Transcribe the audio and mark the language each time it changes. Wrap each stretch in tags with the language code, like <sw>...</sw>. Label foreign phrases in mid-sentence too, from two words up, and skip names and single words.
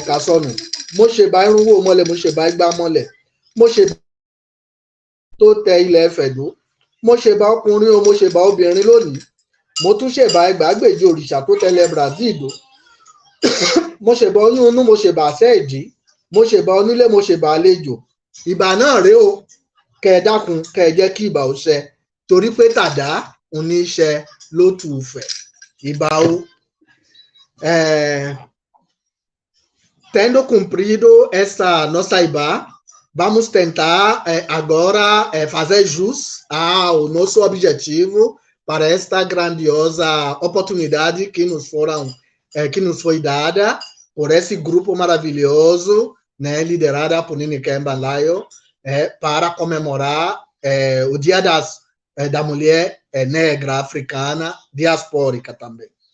<yo>kásọnù mo ṣèbà irúnwó mọ́lẹ̀ mo ṣèbà igbá mọ́lẹ̀ mo ṣèbà tó tẹ ilẹ̀ ẹ̀fẹ̀dó mo ṣèbà ọkùnrin o mo ṣèbà obìnrin lónìí mo tún ṣèbà ẹgbàágbèje òrìṣà tó tẹlẹ Brazil dó mo ṣèbà oyún inú mo ṣèbà àṣẹ ìdí mo ṣèbà onílé mo ṣèbà àlejò ìbà náà rèé o kẹ ẹ dákun kẹ ẹ jẹ́ kí ìbà ó ṣẹ torí pé tàdá oníṣẹ ló tù ú fẹ ìbà o.</yo> <pt>Tendo cumprido esta nossa IBA, vamos tentar agora fazer jus ao nosso objetivo para esta grandiosa oportunidade que nos foi dada por esse grupo maravilhoso, né, liderada por Nini Kemba Layo, para comemorar o Dia da Mulher Negra Africana, diaspórica também.</pt>